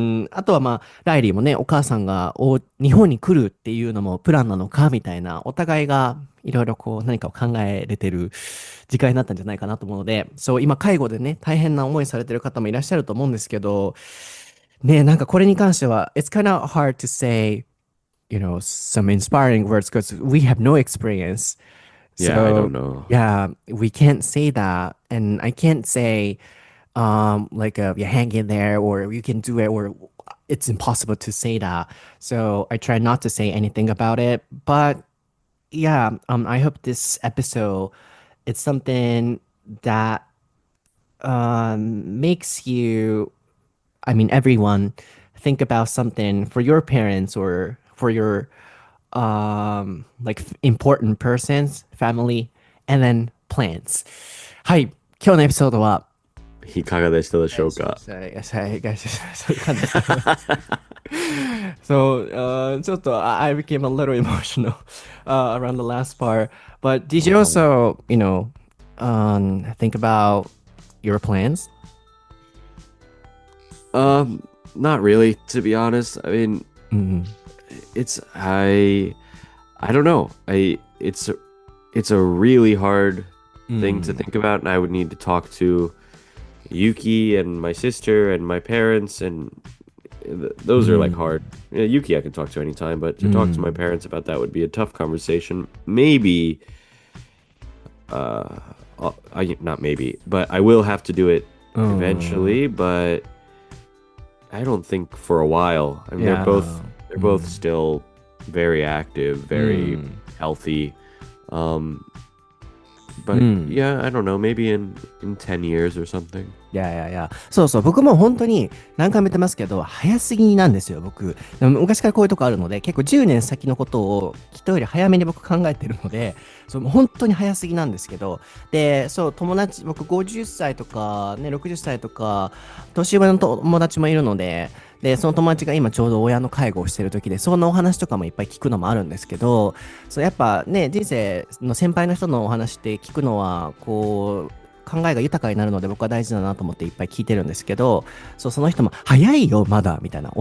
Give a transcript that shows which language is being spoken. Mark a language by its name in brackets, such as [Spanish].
[Japanese] あとはまあ、ライリーもね、お母さんが日本に来るっていうのもプランなのかみたいな、お互いがいろいろこう何かを考えれてる時間になったんじゃないかなと思うので、そう、今介護でね、大変な思いされてる方もいらっしゃると思うんですけど、ね、なんかこれに関しては、 [English] it's kind of hard to say, some inspiring words because we have no experience. Yeah, I So don't know. yeah, we can't say that, and I can't say like you hang in there or you can do it or it's impossible to say that. So I try not to say anything about it. But yeah, I hope this episode it's something that makes you I mean, everyone think about something for your parents or for your like important persons, family, and then plans. [Japanese] はい、今日のエピソードは、いかがでしたでしょうか？そういう感じです。 [English] So, [Japanese] ちょっと [English] I became a little emotional around the last part. But did you also, think about your plans? Not really, to be honest. I mean, Mm, it's I don't know. It's a really hard thing to think about, and I would need to talk to Yuki and my sister and my parents, and those are like hard. Yeah, Yuki I can talk to anytime, but to talk to my parents about that would be a tough conversation. Maybe, not maybe, but I will have to do it eventually. But I don't think for a while. I mean, Yeah. they're both still very active, very healthy. But yeah, I don't know. Maybe in 10 years or something. [Japanese] いやいやいや、そうそう、僕も本当に何回も言ってますけど、早すぎなんですよ、僕。でも昔からこういうとこあるので、結構10年先のことを人より早めに僕考えてるので、そうもう本当に早すぎなんですけど、で、そう、友達、僕50歳とか、ね、60歳とか、年上の友達もいるので、で、その友達が今ちょうど親の介護をしてる時で、そのお話とかもいっぱい聞くのもあるんですけど、そう、やっぱね、人生の先輩の人のお話って聞くのは、こう、考えが豊かになるので僕は大事だなと思っていっぱい聞いてるんですけど、そう、その人も早いよ、まだ、みたいな。